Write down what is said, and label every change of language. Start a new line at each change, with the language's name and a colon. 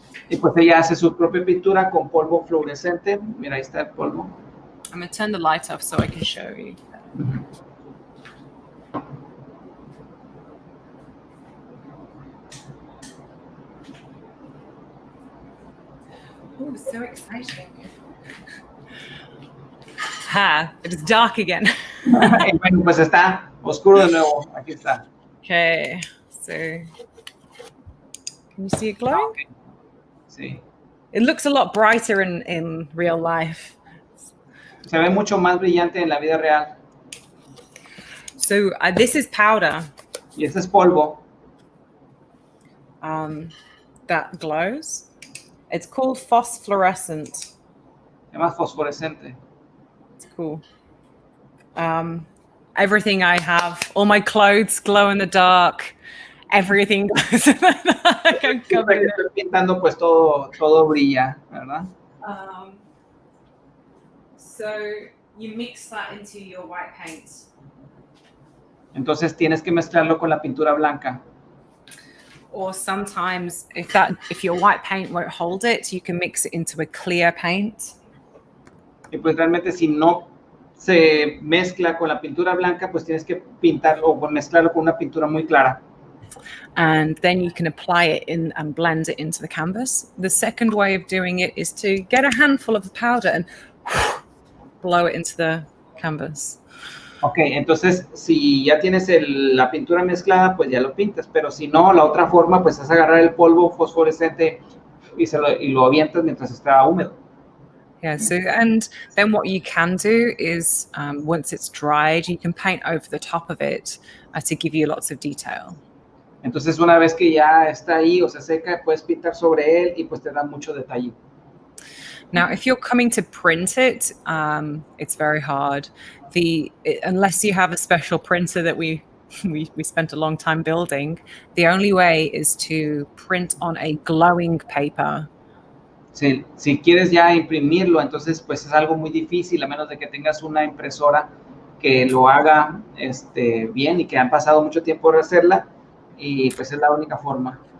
Spanish: Y pues ella hace su propia pintura con polvo fluorescente. Mira, ahí está el polvo.
English: I'm going to turn the light off so I can show you. Oh, it's so exciting. It is dark again.
Spanish: Bueno, pues está oscuro de nuevo. Aquí está.
English: Okay, so can you see it glowing?
Spanish: Okay. Sí.
English: It looks a lot brighter in real life.
Spanish: Se ve mucho más brillante en la vida real.
English: So this is powder.
Spanish: Y este es polvo.
English: That glows. It's called phosphorescent.
Spanish: Se llama fosforescente.
English: It's cool. Everything I have, all my clothes glow in the dark. Everything glows in the dark. I'm covered in it.
Spanish: Estoy pintando, pues todo brilla, ¿verdad?
English: So you mix that into your white paint.
Spanish: Entonces tienes que mezclarlo con la pintura blanca.
English: Or sometimes if your white paint won't hold it, you can mix it into a clear paint.
Spanish: Y pues realmente si no se mezcla con la pintura blanca, pues tienes que pintarlo o mezclarlo con una pintura muy clara.
English: And then you can apply it in and blend it into the canvas. The second way of doing it is to get a handful of the powder and blow it into the canvas.
Spanish: Ok, entonces si ya tienes la pintura mezclada, pues ya lo pintas, pero si no, la otra forma pues es agarrar el polvo fosforescente y lo avientas mientras está húmedo.
English: Yeah, so and then what you can do is once it's dried, you can paint over the top of it to give you lots of detail.
Spanish: Entonces una vez que ya está ahí o se seca, puedes pintar sobre él y pues te da mucho detalle.
English: Now, if you're coming to print it, it's very hard. Unless you have a special printer that we spent a long time building, the only way is to print on a glowing paper.
Spanish: Si quieres ya imprimirlo, entonces pues es algo muy difícil, a menos de que tengas una impresora que lo haga bien y que han pasado mucho tiempo por hacerla, y pues es la única forma.